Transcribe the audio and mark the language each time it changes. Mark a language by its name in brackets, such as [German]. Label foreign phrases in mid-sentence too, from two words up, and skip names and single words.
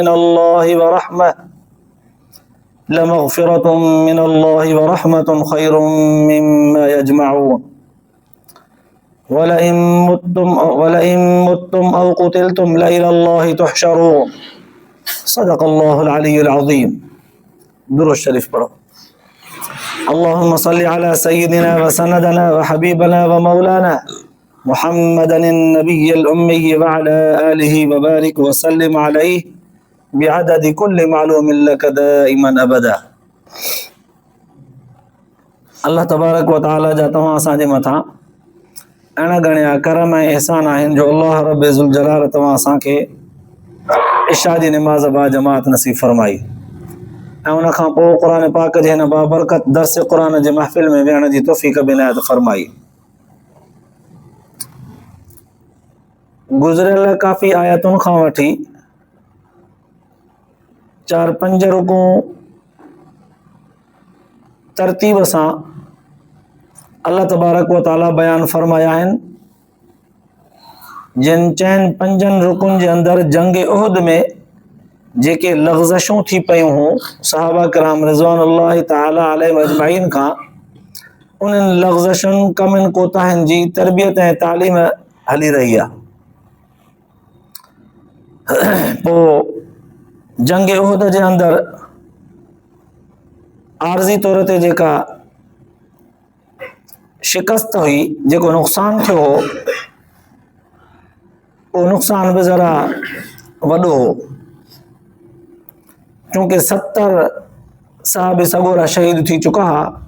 [Arabic] من الله ورحمة خير مما يجمعون ولئن متم أو قتلتم لإلى الله تحشرون صدق الله العلي العظيم. [Sindhi] दुरूद शरीफ पढ़ो। [Arabic] اللهم صل على سيدنا وسندنا وحبيبنا ومولانا محمد النبي الأمي وعلى آله وبارك وسلم عليه بعدد كل معلوم لك دائما أبدا. الله تبارك وتعالى [Sindhi] जा तव्हां असांजे मथां अण गणिया करम ऐं एहसान आहिनि जो [Arabic] الله رب ذو الجلال [Sindhi] तव्हां असांखे इशा जी निमाज़ बा जमात नसीब फरमाई ऐं उन खां पोइ क़ुरान पाक जे हिन बाबरकत दर्स क़ुरान जे महफ़िल में विहण जी तौफ़ीक़ बि इनायत फरमाई। गुज़िरियल काफ़ी आयतुनि खां वठी 4-5 रुकूं तरतीब सां [Arabic] الله تبارك وتعالى [Sindhi] बयान फरमाया आहिनि जिन 5 रुकुनि जे अंदरि जंग उहद में जेके लग़्ज़शूं थी पयूं हुयूं सहाबा किराम [Arabic] رضوان الله تعالى عليهم أجمعين [Sindhi] खां उन्हनि लग़्ज़शुनि कमियुनि कोताहियुनि जी तरबियत ऐं तालीम हली रही आहे। पोइ जंग उहद जे अंदरि आर्ज़ी तौर ते जेका शिकस्त हुई जेको नुक़सान थियो हो उहो नुक़सान बि ज़रा वॾो हो चूंकि 70 साहब सगोरा शहीद थी चुका हा।